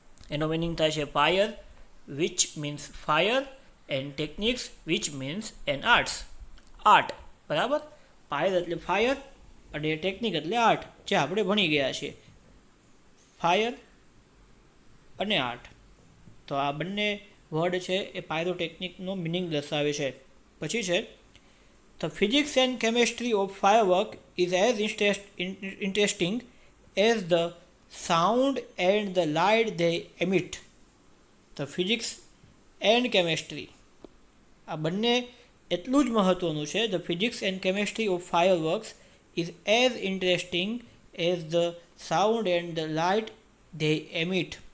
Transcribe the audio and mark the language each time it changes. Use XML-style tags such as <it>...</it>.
<gu>એનો મિનિંગ થાય છે</gu> <en>Pyre, which means fire, and technics which means an arts, art.</en> <gu>બરાબર, પાયર એટલે ફાયર અને ટેકનિક એટલે આર્ટ, જે આપણે ભણી ગયા છીએ. ફાયર અને આર્ટ, તો આ બંને વર્ડ છે એ પાયરોટેકનિકનો મિનિંગ દર્શાવે છે. પછી છે</gu> <en>The physics and chemistry of firework is as interesting as the sound and the light they emit. The physics and chemistry</en> <gu>આ બંને એટલું જ મહત્ત્વનું છે.</gu> <en>The physics and chemistry of fireworks is as interesting as the sound and the light they emit.</en>